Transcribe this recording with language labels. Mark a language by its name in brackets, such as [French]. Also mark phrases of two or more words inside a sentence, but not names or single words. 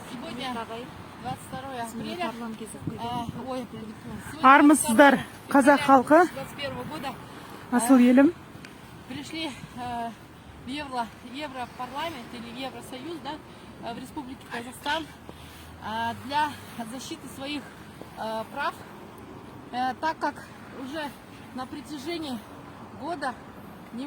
[Russian] Сегодня 22 апреля. Ой, [Kazakh] Армысыздар, қазақ халқы, [Russian] 21 года. [Kazakh] асыл елім. [Russian] Пришли в Европарламент или Евросоюз, да, в Республике Казахстан для защиты своих прав, так как уже на протяжении года не